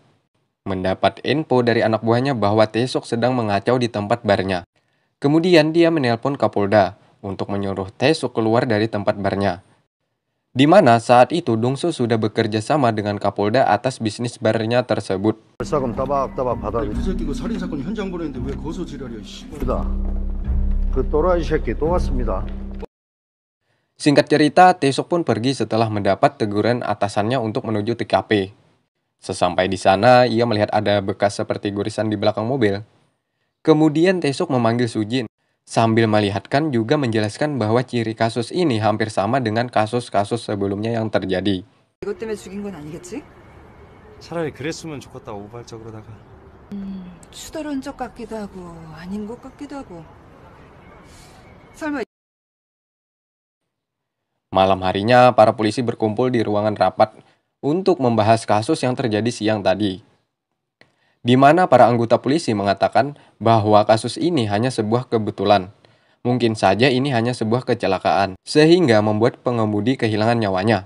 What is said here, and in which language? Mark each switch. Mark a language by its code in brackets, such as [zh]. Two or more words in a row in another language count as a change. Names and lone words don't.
[id] Mendapat info dari anak buahnya bahwa Tae-suk sedang mengacau di tempat barnya. Kemudian dia menelpon Kapolda untuk menyuruh Tae-suk keluar dari tempat barnya. Di mana saat itu Dong-soo sudah bekerja sama dengan Kapolda atas bisnis barnya tersebut. [ko] 벌사금 따박따박 받아. 그 새끼 그 살인 사건 현장 보냈는데 왜 거기서 지랄이야? 씨발. 그 또라이 새끼 또 왔습니다. [id] Singkat cerita, Tae-suk pun pergi setelah mendapat teguran atasannya untuk menuju TKP. Sesampai di sana, ia melihat ada bekas seperti gorisan di belakang mobil. Kemudian Tae-suk memanggil Sujin, sambil melihatkan juga menjelaskan bahwa ciri kasus ini hampir sama dengan kasus-kasus sebelumnya yang terjadi. [ko] 이것 때문에 죽인 건 아니겠지? 차라리 그랬으면 좋겠다고 우발적으로다가. 추더러운 적 같기도 하고 아닌 것 같기도 하고. 설마 [id] Malam harinya, para polisi berkumpul di ruangan rapat untuk membahas kasus yang terjadi siang tadi. Di mana para anggota polisi mengatakan bahwa kasus ini hanya sebuah kebetulan. Mungkin saja ini hanya sebuah kecelakaan, sehingga membuat pengemudi kehilangan nyawanya.